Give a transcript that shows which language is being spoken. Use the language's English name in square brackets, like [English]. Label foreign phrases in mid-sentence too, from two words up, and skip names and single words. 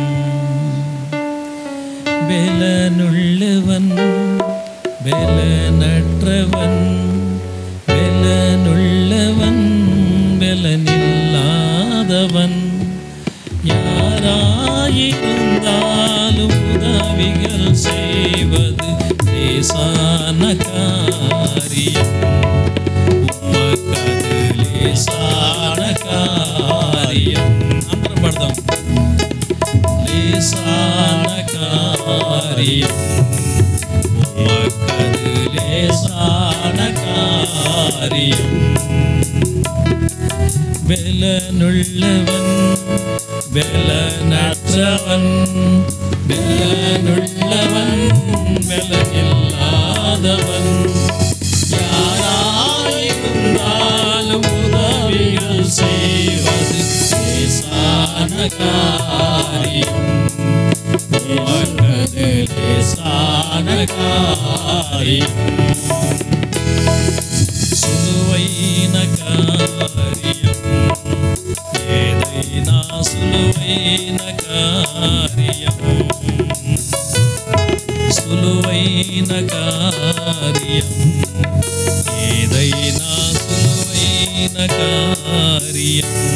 [Tamil] பெலனுள்ளவன் பெலனற்றவன், பெலனுள்ளவன் பெலனில்லாதவன், யாராயிருந்தாலும் உதவிகள் செய்வது லேசான காரியம். உமக்கது லேசான காரியம். [Telugu] అందరం పడదాం. [Tamil] லேசான காரியம், உமக்கது லேசான காரியம். பெலனுள்ளவன் பெலனற்றவன், பெலனுள்ளவன் பெலனில்லாதவன், யாராயிருந்தாலும் உதவிகள் செய்வது லேசான காரியம். உமக்கது லேசான காரியம். [Telugu] సులువైన కార్యం ఏదైనా సులువైన కార్యం, సులువైన కార్యం ఏదైనా సులువైన కార్యం.